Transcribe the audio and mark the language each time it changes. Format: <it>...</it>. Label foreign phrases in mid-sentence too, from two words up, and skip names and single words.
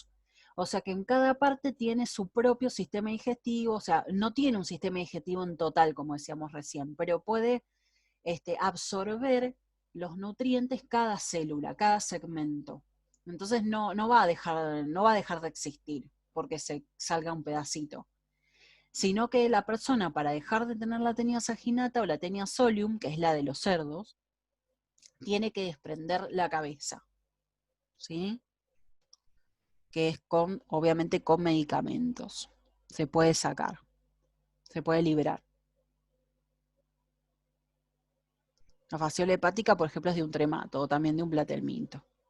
<es>O sea que en cada parte tiene su propio sistema digestivo, o sea, no tiene un sistema digestivo en total, como decíamos recién, pero puede absorber los nutrientes cada célula, cada segmento. Entonces no va a dejar de existir porque se salga un pedacito, sino que la persona, para dejar de tener la Taenia saginata o la Taenia solium, que es la de los cerdos, tiene que desprender la cabeza, ¿sí?, que es obviamente con medicamentos. Se puede sacar, se puede liberar. La fasciola hepática, por ejemplo, es de un tremato o también de un platelminto.</es>